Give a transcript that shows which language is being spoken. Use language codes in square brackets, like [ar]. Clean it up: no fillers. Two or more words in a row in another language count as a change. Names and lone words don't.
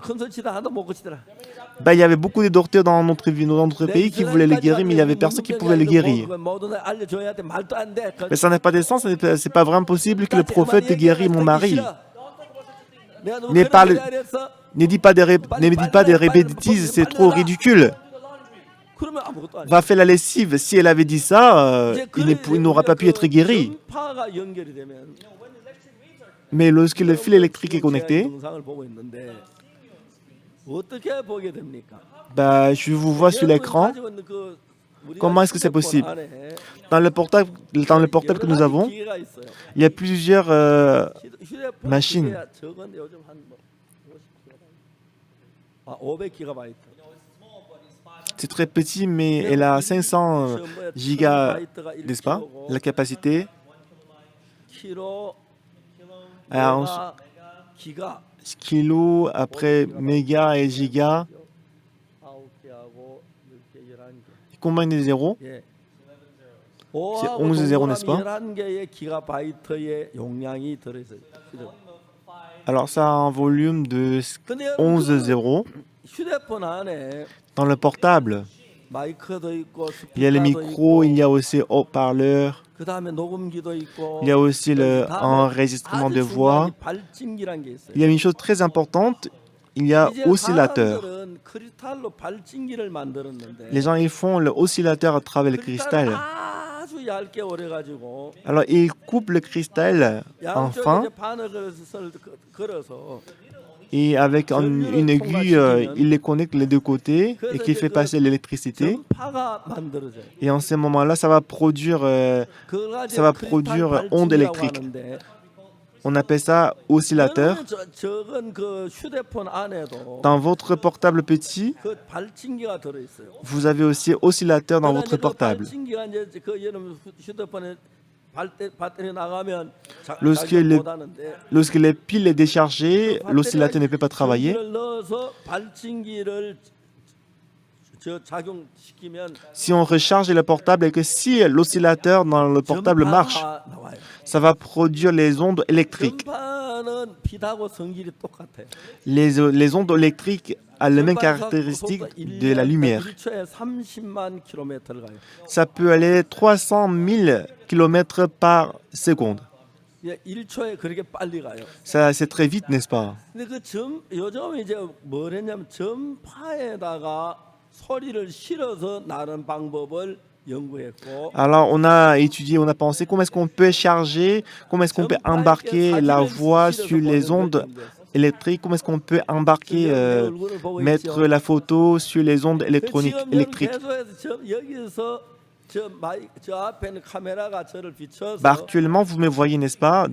[fr] Ben, il y avait beaucoup de docteurs dans notre pays qui voulaient le guérir, mais il y avait personne qui pouvait le guérir. Mais ça n'a pas de sens, c'est pas vraiment possible que le prophète guérisse mon mari. Ne dis pas des répétitions, c'est trop ridicule. [ko] 그러면 아무것도 아니에요. [fr] va faire la lessive. Si elle avait dit ça, [ko] 이제 [fr] il n'aura pas pu être guéri. [ko] 전파가 연결이 되면 [fr] Mais lorsque le fil électrique est [ko] 지금 제가 이 [fr] connecté, [ko] 영상을 보고 있는데 어떻게 보게 됩니까? [fr] bah, je vous vois sur l'écran. [ko] 가지고 있는 그 우리가 [fr] Comment est-ce que c'est [ko] 휴대폰 [fr] possible? [ko] 안에 [fr] Dans le portable que nous [ko] 여러 가지 [fr] avons, [ko] 기계가 있어요. [fr] il y a plusieurs [ko] 휴대폰 [fr] machines. [ko] 기계야 적은데 요즘 한 500기가바이트. [fr] C'est très petit, mais elle a 500 gigas, n'est-ce pas? La capacité. [ko] 키로, [fr] Alors, [ko] 메가, 기가. [fr] kilo, après méga et giga. [ko] 9개하고 10개, 11개. [fr] Combien de zéros? [ko] 예. [fr] C'est 11 zéros, n'est-ce pas? [ko] 11개의 기가바이트의 용량이 들어있어요. [fr] Alors ça a un volume de [ko] 근데 [fr] 11 zéros. [ko] 휴대폰 안에 [fr] Dans le portable, [ko] 마이크도 있고 [fr] il y a les [ko] 스피커도 [fr] micros, il y [ko] 있고 [fr] a aussi haut-parleurs, [ko] 그다음에 녹음기도 있고 [fr] il y a aussi [ko] 그다음에 [fr] l'enregistrement de [ko] 아주 [fr] voix. [ko] 중요한 발진기란 게 있어요. [fr] Il y a une chose très importante, il y a [ko] 이제 [fr] oscillateur. [ko] 사람들은 크리스탈로 발진기를 만들었는데 [fr] Les gens, ils font le oscillateur à travers le cristal. [ko] 아주 얇게 오래 가지고 [fr] Alors, ils coupent le cristal en [ko] 양쪽에 [fr] fin [ko] 이제 바늘을 걸어서 [fr] et avec une aiguille, il les connecte les deux côtés et qui fait passer l'électricité. [ko] 전파가 만들어져요. [fr] Et en ce moment-là, ça va produire [ko] 그걸 가지고 [fr] ça va [ko] 크리스탈 [fr] produire [ko] 발진기라고 [fr] onde électrique. [ko] 하는데 [fr] On appelle ça oscillateur. [ko] 여러분 적은 그 휴대폰 안에도 [fr] Dans votre portable petit, [ko] 그 발진기가 들어 있어요. [fr] vous avez aussi oscillateur dans votre portable. [ko] 발진기가 이제 그 여러분 휴대폰에 배터리 나가면 [fr] Lorsque lorsque les piles est déchargée, l'oscillateur ne peut pas travailler. [ko] 넣어서 발진기를 작용시키면 [fr] Si on recharge le portable et que si l'oscillateur dans le portable marche, [ko] 전파가 나와요. [fr] ça va produire les ondes électriques. [ko] 전파는 빛하고 성질이 똑같아요. [fr] Les ondes électriques ont les mêmes caractéristiques de la lumière. [ko] 1초에 30만 킬로미터를 가요. [fr] Ça peut aller 300 000 km par seconde. [ko] 1초에 그렇게 빨리 가요. [fr] Ça, c'est très vite, n'est-ce pas? [ko] 근데 요즘 이제 뭘 했냐면 전파에다가 소리를 실어서 나는 방법을 연구했고. [fr] Alors, on a étudié, on a pensé comment est-ce qu'on peut charger, comment est-ce qu'on peut embarquer la voix sur les ondes électriques, comment est-ce qu'on peut embarquer, mettre la photo sur les ondes électroniques, électriques. Bah, actuellement, vous me voyez, n'est-ce pas?